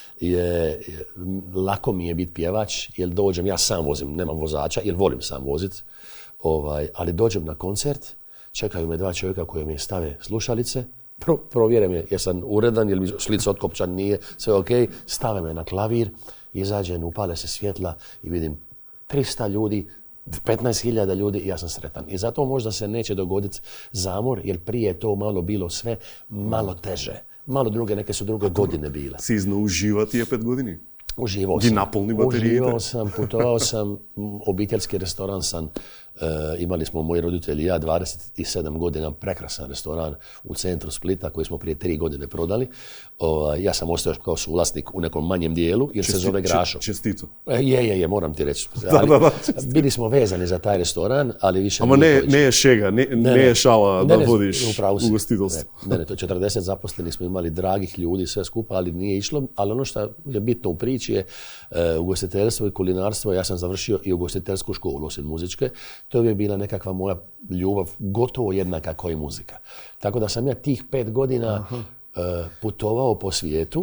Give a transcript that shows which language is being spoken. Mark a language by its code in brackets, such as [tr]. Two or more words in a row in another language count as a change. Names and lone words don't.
[hr] lako mi je biti pjevač, jer dođem, ja sam vozim, nemam vozača, jer volim sam voziti, ali dođem na koncert, čekaju me 2 čovjeka koji mi stave slušalice, provjere me jesam uredan, jel mi šlic otkopčan, nije, sve ok, stave me na klavir, izađem, upale se svjetla i vidim 300 ljudi, 15.000 ljudi i ja sam sretan. I zato možda se neće dogoditi zamor, jer prije je to malo bilo sve malo teže, malo druge, neke su druge godine bile. [mk] Си изнаужива тие 5 години? [hr] Uživao [mk] Ги [hr] sam. [mk] наполни батериите? [hr] Uživao sam, putovao sam, obiteljski restoran sam, imali smo moji roditelji i ja 27 godina, prekrasan restoran u centru Splita koji smo prije 3 godine prodali. Ja sam ostao kao suvlasnik u nekom manjem dijelu jer se zove Grašo. Čestito. Je, moram ti reći. Bili smo vezani za taj restoran, ali više... [mk] Ама не е шега, не е шала да водиш ugostiteljstvo. [hr] Ne, to je 40 zaposlenih smo imali, dragih ljudi, sve skupa, ali nije išlo. Ali ono što je bitno u priči je ugostiteljstvo i kulinarstvo. Ja sam završio i ugostiteljsku školu, osim muzičke. To je uvijek bila nekakva moja ljubav, gotovo jednaka kao i muzika. Tako da sam ja tih 5 godina putovao po svijetu.